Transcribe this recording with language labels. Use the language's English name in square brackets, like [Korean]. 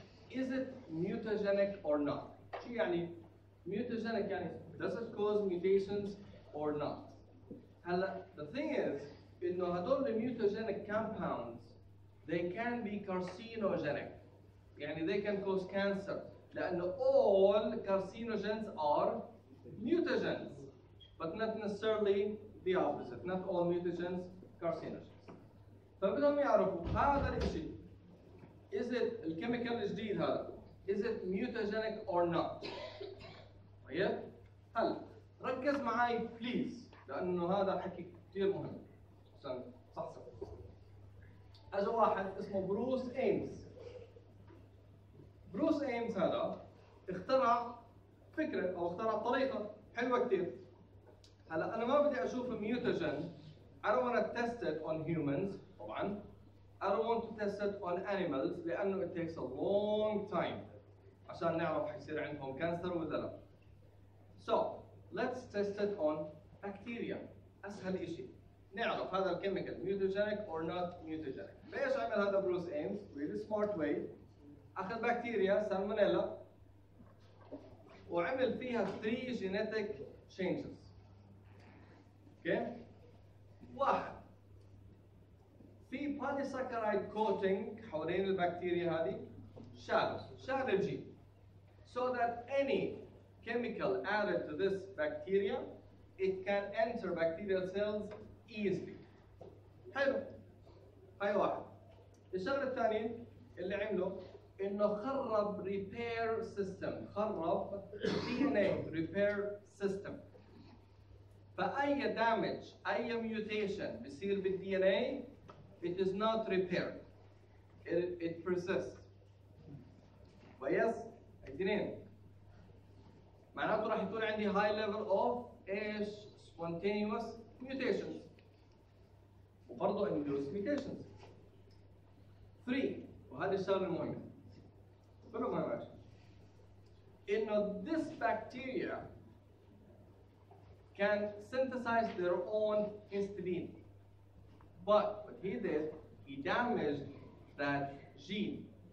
[English] is it mutagenic or not؟ [Arabic] شو يعني [English] mutagenic؟ [Arabic] يعني [English] does it cause mutations or not؟ [Arabic] هلا [English] the thing is [Arabic] انه هدول [English] mutagenic compounds they can be carcinogenic يعني they can cause cancer [Arabic] لانه [English] all carcinogens are mutagens but not necessarily the opposite, not all mutagens carcinogens. [Arabic] فبدهم يعرفوا هذا الشيء is it الكيميكال الجديد هذا [English] is it mutagenic or not؟ [Arabic] طيب هلا ركز معي بليز لانه هذا حكي كثير مهم عشان تصحصح. اجى واحد اسمه بروس ايمز. بروس ايمز هذا اخترع فكره او اخترع طريقه حلوه كثير. هلا انا ما بدي اشوف ميوتاجن [English] I don't want to test it on humans [Arabic] طبعا. [English] I don't want to test it on animals [Arabic] لانه [English] it takes a long time [Arabic] عشان نعرف حيصير عندهم كانسر ولا لا. [English] So let's test it on bacteria. [Arabic] اسهل شيء نعرف هذا الكيميكال [English] mutagenic or not mutagenic. [Arabic] ليش عمل هذا بروس ايمز؟ [English] really smart way. [Arabic] اخذ بكتيريا سالمونيلا وعمل فيها 3 genetic changes. اوكي؟ واحد في [English] polysaccharide coating [Arabic] حوالين البكتيريا هذه شال الجين [English] so that any chemical added to this bacteria it can enter bacterial cells easily. [Arabic] حلو. هاي واحد. الشغله الثانيه اللي عمله انه خرب repair system، خرب DNA repair system. فأي [English] damage [Arabic] أي [English] mutation [Arabic] بيصير بالDNA [English] it is not repaired. It persists. [Arabic] كويس؟ اثنين معناته راح يكون عندي [English] high level of [Arabic] ايش؟ [English] spontaneous mutations [Arabic] وبرضه [English] induced mutations. [Arabic] 3 وهذه الشغله المهمه كله مهم عشان انه [English] this bacteria can synthesize their own histidine. But what he did, he damaged that gene.